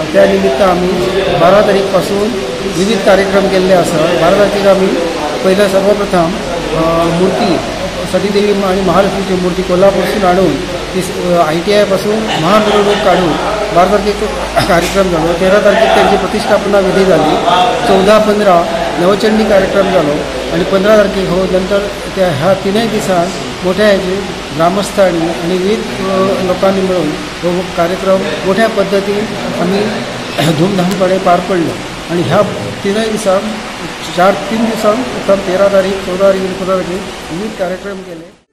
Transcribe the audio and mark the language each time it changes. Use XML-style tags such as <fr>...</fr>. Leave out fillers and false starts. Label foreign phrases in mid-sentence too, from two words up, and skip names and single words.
<kok>त्या निमित्त आम्ही 12 तारीख पासून विविध कार्यक्रम केल्ले आसा। 12 तारखेक आम्ही पहिला सर्वप्रथम मूर्ती सतीदेवी आणि महालक्ष्मीची मूर्ती कोल्हापूरसून आणून ती ITI पासून महामिरवणूक काढून 12 तारखेक कार्यक्रम झालो।</kok> <mr>13 तारखेक त्यांची प्रतिष्ठापना विधी झाली।</mr> <kok>14-15 नवचंडी कार्यक्रम झालो आणि 15 तारखेक हो नंतर त्या ह्या तीनही दिसांत मोठ्या ह्याचे ग्रामस्थांनी आणि विविध लोकांनी मिळून हो कार्यक्रम मोठ्या पद्धतीने आम्ही धूमधामपणे पार पडलो आणि ह्या तीनही दिसांक 3 दिवसांक प्रथम 13 तारीख 14 तारीख आणि 15 तारखेक विविध कार्यक्रम केले।</kok>